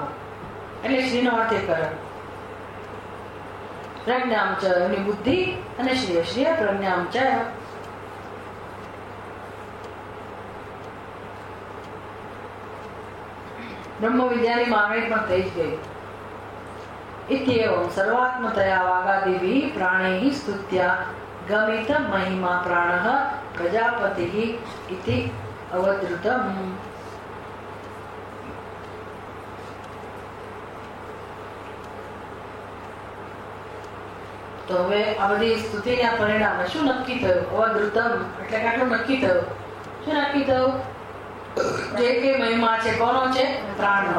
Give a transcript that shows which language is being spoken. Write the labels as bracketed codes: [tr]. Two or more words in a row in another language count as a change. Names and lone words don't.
[gu] એટલે શ્રીનો અર્થ એ કરે [sa] प्रज्ञाम च [gu] એની બુદ્ધિ અને [sa] श्रीय श्रीय प्रज्ञाम च. [gu] બ્રહ્મ વિદ્યાની માંગણી પણ થઈ જ ગઈ. [sa] इत्येवं सर्वात्मतया वागादिभिः प्राणैः स्तुत्या गमित महिमा प्राणः प्रजापतिः इति अवधृतम्. [gu] તો હવે આ બધી સ્તુતિના પરિણામે શું નક્કી થયું? અવધૃતમ એટલે આટલું નક્કી થયું. શું નક્કી થયું? જે કે મહિમા છે કોનો છે? પ્રાણનો.